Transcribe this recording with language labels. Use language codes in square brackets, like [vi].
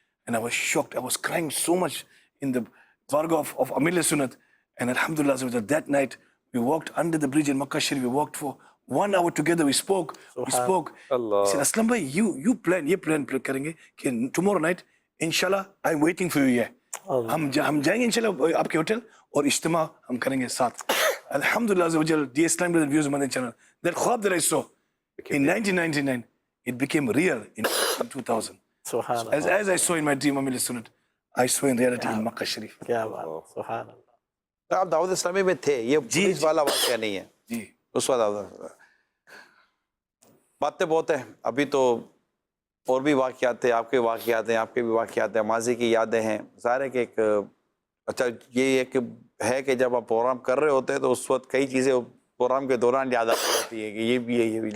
[en] And I was shocked. I was crying so much in the Varga of Amir al-Sunnah. And Alhamdulillah, that night, we walked under the bridge in Makkah Sharif. We walked for 1 hour together. We spoke. Allah. He said, Aslam bhai, you plan [hi] karenge कि [en] tomorrow night, inshallah, I'm waiting for you here. [hi] हम जाएंगे inshallah आपके hotel और इज्तिमा हम करेंगे साथ. [en] Alhamdulillah, the Islam Brothers Views Monday channel. That khwab that I saw in 1999, it became real in 2000. Subhanallah. As I saw in my dream, Amir al-Sunnah, I saw in reality in Makkah Sharif. [hi] क्या बात, [en] Subhanallah. [hi] तो आप दाऊद इस्लामी में थे, ये police वाला वाक़या नहीं है जी. उस वक्त बातें बहुत हैं. अभी तो और भी वाक़यात थे, आपके वाक़यात हैं, आपके भी वाक़यात हैं, माजी की यादें हैं. ज़ाहिर है कि एक अच्छा ये एक है कि जब आप प्रोग्राम कर रहे होते हैं तो उस वक्त कई चीज़ें प्रोग्राम के दौरान याद आती होती है कि ये भी है, ये भी.